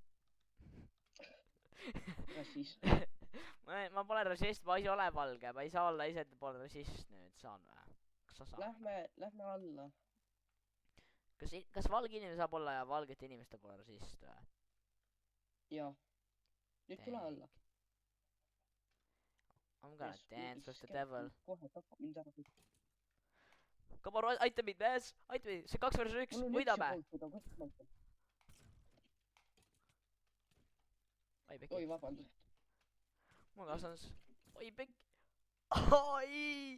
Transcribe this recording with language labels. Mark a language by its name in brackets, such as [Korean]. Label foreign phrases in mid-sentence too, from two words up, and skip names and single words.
[Estonian] Rassist. ma pole rassist, ma ei ole valge, ma ei saa olla ise poole rassist nüüd, saan või? Kas sa saad? Lähme alla. Kas valge inimene saab olla ja valgete inimeste poole rassist või? Jah. Nüüd tule alla. [English] I'm gonna dance with the devil. [Estonian] Kohe tapab mind ära. [English] Come on, [Estonian] aita mind, mees! Aita mind, see 2 versus 1, võidame! Oi, pekki. Oi, vabandust. Mul kaasans. Oi, pekki. Oi!